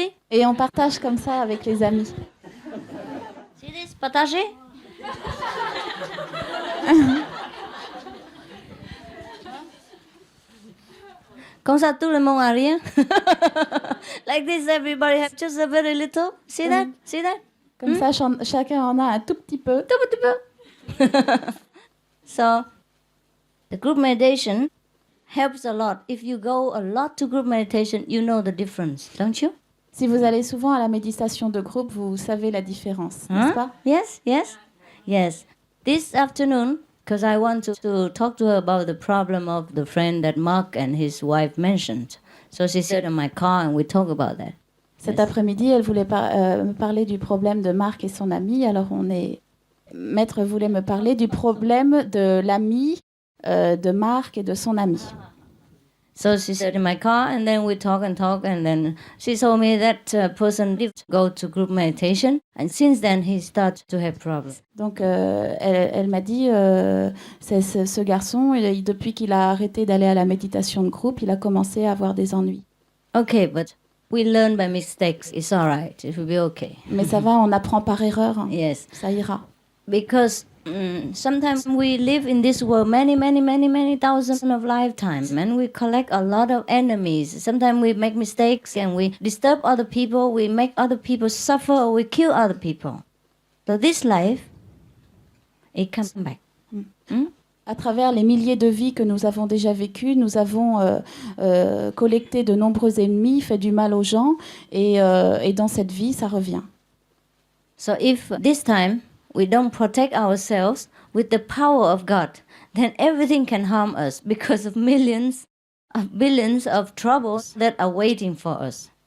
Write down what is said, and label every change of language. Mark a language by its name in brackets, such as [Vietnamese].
[French] Et on partage comme ça avec les amis. C'est partager. Comme ça, tout le monde a rien. [English] Like this, everybody has just a very little. See that? See that? [French] Comme ça, chacun en a un tout petit peu. Tout petit peu. [English] So, the group meditation helps a lot. If you go a lot to group meditation, you know the difference, don't you? [French] Si vous allez souvent à la méditation de groupe, vous savez la différence, n'est-ce pas? [English] Yes, yes, yes. This afternoon, because I want to talk to her about the problem of the friend that Mark and his wife mentioned. So she sat in my car and we talk about that. [French] Cet après-midi, elle voulait me parler du problème de Marc et son ami. Alors, Maître voulait me parler du problème de l'ami de Marc et de son ami. [English] So she sat in my car and then we talk, and then she told me that person did go to group meditation and since then he started to have problems. [French] Donc, elle m'a dit, ce garçon, depuis qu'il a arrêté d'aller à la méditation de groupe, il a commencé à avoir des ennuis. [English] Okay, but we learn by mistakes. It's all right. It will be okay. [French] Mais ça va, on apprend par erreur. Hein. [English] Yes. [French] Ça ira. [English] Because sometimes we live in this world many thousands of lifetimes, and we collect a lot of enemies. Sometimes we make mistakes and we disturb other people, we make other people suffer, or we kill other people. So this life, it comes back. [French] À travers les milliers de vies que nous avons déjà vécues, nous avons collecté de nombreux ennemis, fait du mal aux gens, et dans cette vie, ça revient. [English] So if this time we don't protect ourselves with the power of God, then everything can harm us because of millions of billions of troubles that are waiting for us.